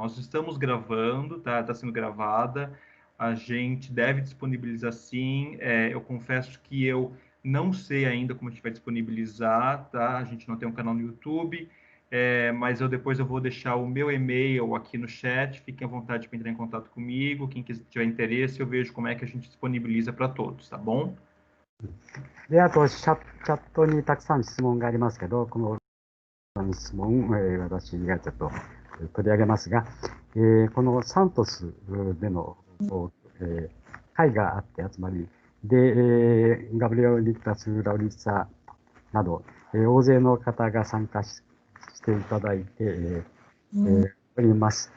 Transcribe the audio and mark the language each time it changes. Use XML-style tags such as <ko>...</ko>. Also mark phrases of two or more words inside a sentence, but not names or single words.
<pt>Nós estamos gravando, tá sendo gravada, a gente deve disponibilizar sim, eu confesso que eu não sei ainda como a gente vai disponibilizar, tá? A gente não tem um canal no YouTube, mas depois eu vou deixar o meu e-mail aqui no chat, fiquem à vontade para entrar em contato comigo, quem tiver interesse, eu vejo como é que a gente disponibiliza para todos, tá bom?</pt> <ja>で、あとチャットにたくさん質問がありますけど、この質問、私がちょっと取り上げますが、このサントスでの、会があって集まり、で、ガブリオ・リクタス・ラウリッサなど、大勢の方が参加していただいて、おります。</ja>